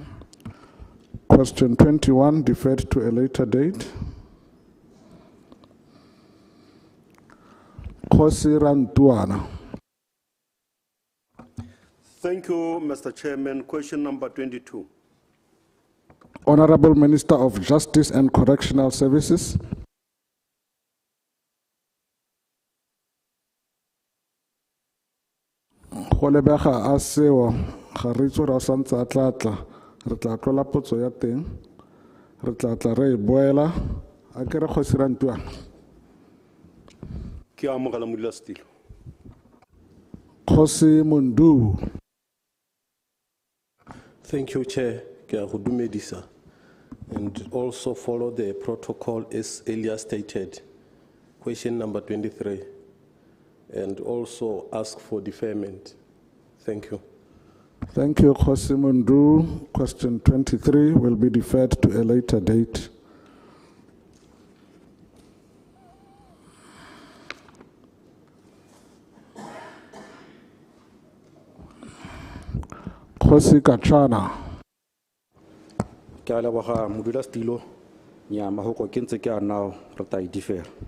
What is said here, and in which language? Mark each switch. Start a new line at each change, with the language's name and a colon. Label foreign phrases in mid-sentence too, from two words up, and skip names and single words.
English: Question 21, deferred to a later date. Kgosi Rantuana. Thank you, Mr. Chairman. Question number 22. Honorable Minister of Justice and Correctional Services.
Tswana: Go lebega a sewa ga re itse ra santse a tlatla re tla tlola potso ya teng re tla re e boela a ke re Kgosi Rantuana. Ke amogela modulasetulo. Kgosi Mundu.
English: Thank you, Chair.
Tswana: Ke a go dumedisa.
English: And also follow the protocol as earlier stated. Question number 23. And also ask for deferment. Thank you. Thank you, Kgosi Mundu. Question 23 will be deferred to a later date. Kgosi Kachana.
Tswana: Ke a leboga modulasetulo nya mahoko ke ntse ke a nao re tla e defer.